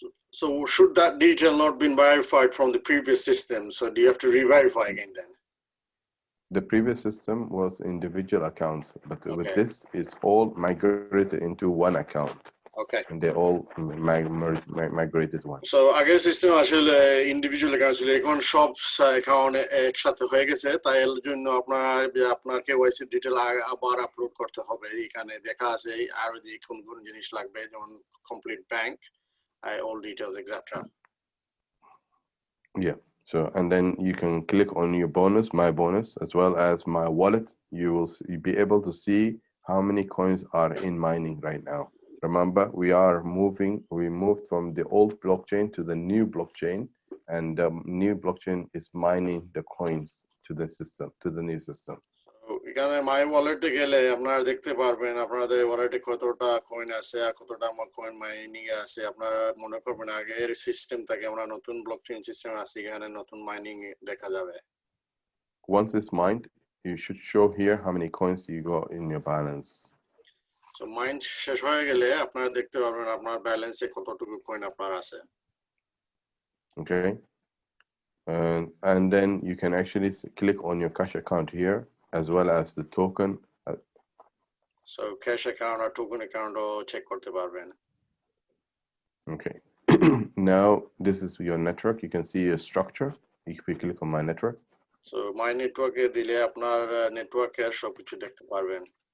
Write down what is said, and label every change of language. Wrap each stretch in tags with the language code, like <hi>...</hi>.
<en>So should that detail not been verified from the previous system? So do you have to re-verify again then? The previous system was individual accounts, but with this, it's all migrated into one account. Okay. And they're all migrated one.</en> <bn>So আগের system আসলে individual account ছিল, এখন সব account একসাথে হয়ে গেছে, তাই এর জন্য আপনার কেওয়াইসি ডিটেইল আবার আপলোড করতে হবে। এখানে দেখা আছে আর যদি কোন কোন জিনিস লাগবে, যেমন complete bank,</bn> <en>all details, etc. Yeah. So, and then you can click on your bonus, my bonus, as well as my wallet. You'll be able to see how many coins are in mining right now. Remember, we moved from the old blockchain to the new blockchain, and the new blockchain is mining the coins to the system, to the new system.</en> <bn>এখানে মাই ওয়ালেটে গেলে আপনারা দেখতে পারবেন আপনাদের ওয়ালেটে কতটা coin আছে আর কতটা কয়েন মাইনিং এ আছে। আপনারা মনে করবেন আগের সিস্টেম থেকে আমরা নতুন ব্লকচেইন সিস্টেম আছে, এখানে নতুন মাইনিং দেখা যাবে।</bn> <en>Once it's mined, you should show here how many coins you got in your balance.</en> <bn>So mine শেষ হয়ে গেলে আপনারা দেখতে পারবেন আপনার ব্যালেন্সে কতটুকু কয়েন আপনার আছে।</bn> <en>Okay. And then you can actually click on your cash account here, as well as the token.</en> <bn>So</bn> <en>cash account or token account</en> <bn>O check করতে পারবেন।</bn> <en>Okay. Now this is your network. You can see your structure if we click on my network.</en> <bn>So my network এ দিলে আপনার নেটওয়ার্কের সবকিছু দেখতে পারবেন।</bn>